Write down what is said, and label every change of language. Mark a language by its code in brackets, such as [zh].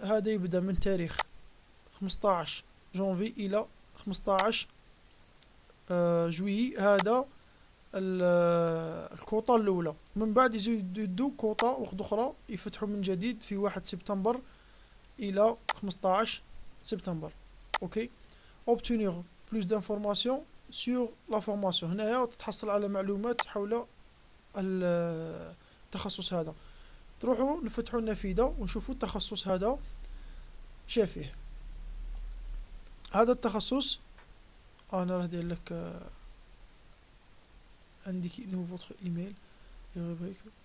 [ar] هذا يبدا من تاريخ 15 جونفي الى 15 جويي. هذا الكوطة الأولى. من بعد يزيدوا كوطة واحدة أخرى، يفتحوا من جديد في 1 سبتمبر إلى 15 سبتمبر. أوكي. [fr] obtenir plus d'informations sur la formation. [ar] هنايا تتحصل على معلومات حول التخصص هذا. تروحوا نفتحوا النافذة ونشوفوا التخصص هذا شافيه. هذا التخصص أنا راح ندير لك [fr] indiquez-nous votre email et rubrique.